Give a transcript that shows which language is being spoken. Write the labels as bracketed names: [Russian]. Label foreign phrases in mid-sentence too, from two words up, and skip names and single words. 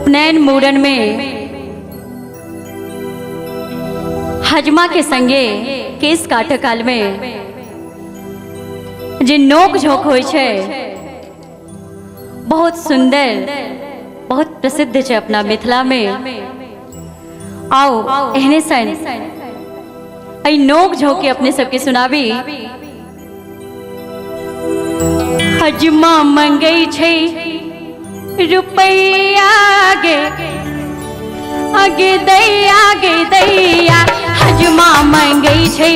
[Maithili] नैन मूरन में हजमा के संगे केस काट काल में जे नोक झोंक होय छे बहुत सुंदर बहुत प्रसिद्ध छे अपना मिथिला में। आओ एहने सन आई नोक झोंक के अपने सबके सुनाबी। हजमा मंगई छे रुपैया गे आगे दैया हजमा मंगई छे